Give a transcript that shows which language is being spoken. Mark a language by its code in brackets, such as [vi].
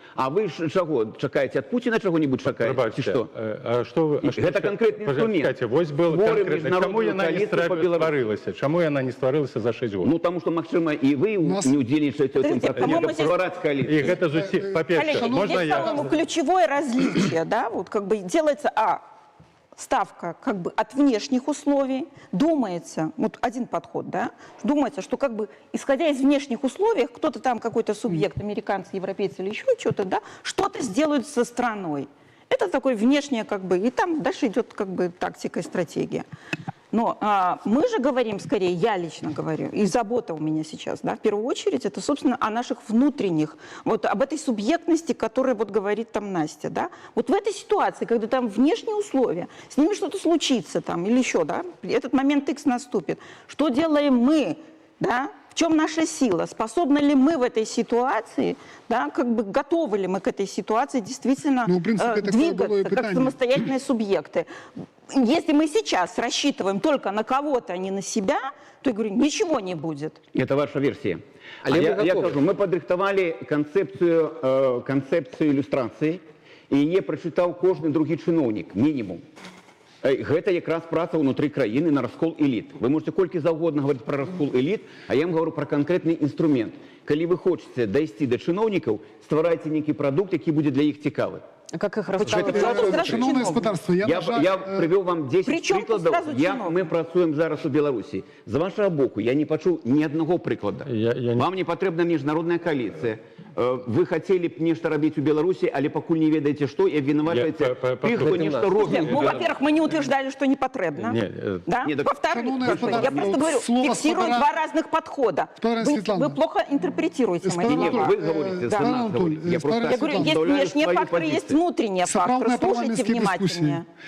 [be] А вы ж чаго чакаеце ад Пуціна чаго-нибудь чакаеце? Што? Гэта канкрэтны інструмент. Вось был конкретно. Чаму яна не стварылася? Чаму яна не стварылася за 6 год? Ну, таму што, магчыма, і вы не ўдзельнічаеце ў цім працэсе ствараць коаліцыю. І гэта зусім, па-перше, можна [ru] здесь, я... по-моему, ключевое различие, да, вот как бы делается, ставка как бы от внешних условий, думается, вот один подход, да, думается, что как бы исходя из внешних условий, кто-то там, какой-то субъект, американцы, европейцы или еще что-то, да, что-то сделают со страной. Это такое внешнее как бы, и там дальше идет как бы тактика и стратегия. Но мы же говорим, скорее, я лично говорю, и забота у меня сейчас, да, в первую очередь, это, собственно, о наших внутренних, вот об этой субъектности, которой вот говорит там Настя, да. Вот в этой ситуации, когда там внешние условия, с ними что-то случится там или еще, да, этот момент X наступит, что делаем мы, да, в чем наша сила, способны ли мы в этой ситуации, да, как бы готовы ли мы к этой ситуации действительно Ну, в принципе, двигаться как самостоятельные субъекты. Если мы сейчас рассчитываем только на кого-то, а не на себя, то, я говорю, ничего не будет. Это ваша версия. [be] Але Я кажу, мы падрыхтавалі канцэпцыю ілюстрацыі, і яе прачытаў кожны другі чыноўнік, мінімум. Гэта якраз праца ўнутры краіны на раскол эліт. [ru] Вы можете [be] колькі заўгодна [ru] говорить про раскол эліт, а я вам говорю про конкретный инструмент. [be] Калі вы хочаце дайсці до чыноўнікаў, стварайце нейкі прадукт, які будзе для іх цікавы. [ru] А как их [uk] Шановне господарство, [ru] Я привел вам 10 прикладов. [be] Мы працуем зараз у Беларусі. З вашого боку я не пачуў ні аднаго прыклада. Вам не патрэбна міжнародная коаліцыя. Вы хотели б нешта рабіць у Беларусі, але пакуль не ведаеце што, і абвінавачваеце тых, хто нешта робіць. [ru] Ну, во-первых, мы не утверждали, что не потребно. Да? Во-вторых, я просто говорю, фиксирую два разных подхода. Вы плохо интерпретируете мои слова. Вы говорите, за нас говорите. Я говорю, есть внешние факторы, есть внутренние факторы. Слушайте внимательнее.